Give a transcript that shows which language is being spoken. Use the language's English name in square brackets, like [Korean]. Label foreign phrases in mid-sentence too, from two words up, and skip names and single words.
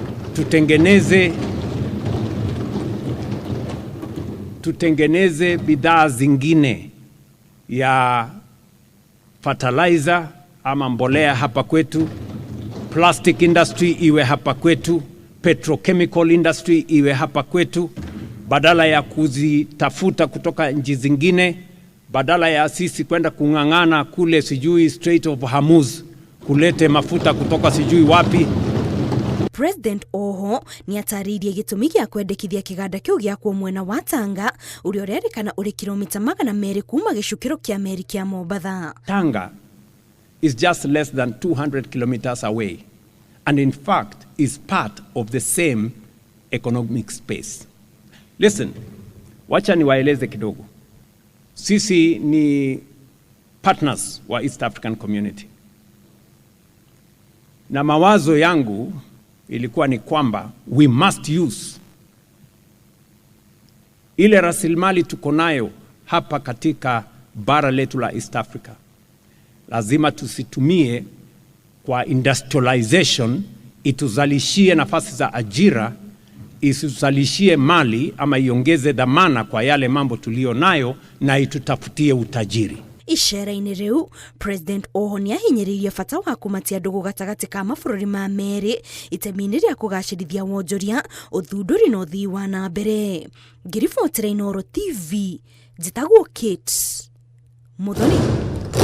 [Swahili] tutengeneze bidhaa zingine ya fertilizer ama mbolea hapa kwetu, [English] plastic industry [Swahili] iwe hapa kwetu, [English] petrochemical industry [Swahili] iwe hapa kwetu, badala ya kuzitafuta kutoka nchi zingine, badala ya sisi kwenda kung'ang'ana kule sijui Strait of Hormuz kulete mafuta kutoka sijui wapi. [Kikuyu] President oho nĩatarĩirie gĩtũmi gĩa kwendekithia kĩganda kĩu gĩakwo mwena wa Tanga ũrĩa ũrerĩkana ũrĩ kilomita 200 kuma gĩcukĩro kĩa meri kĩa Mombatha. [English] Tanga is just less than 200 kilometers away and in fact is part of the same economic space. Listen, [Swahili] wacha niwaeleze kidogo. Sisi ni partners wa East African Community. Na mawazo yangu ilikuwa ni kwamba [English] we must use [Swahili] ile rasilimali tuko nayo hapa katika bara letu la East Africa. Lazima tusitumie kwa industrialization ituzalishie nafasi za ajira, isuzalishie mali ama iongeze dhamana kwa yale mambo tulio nayo na itutafutie utajiri. [Kikuyu] Ishera-inĩ rĩu, President oho nĩahinyĩrĩirie bata wa kũmatia ndũgũ gatagatĩ ka mabũrũri ma merĩ itemi-inĩ rĩa kũgacĩrithia wonjoria, ũthundũri na ũthii wa na mbere. Ngiribotera Inooro TV, njĩtagwo Kate Muthoni.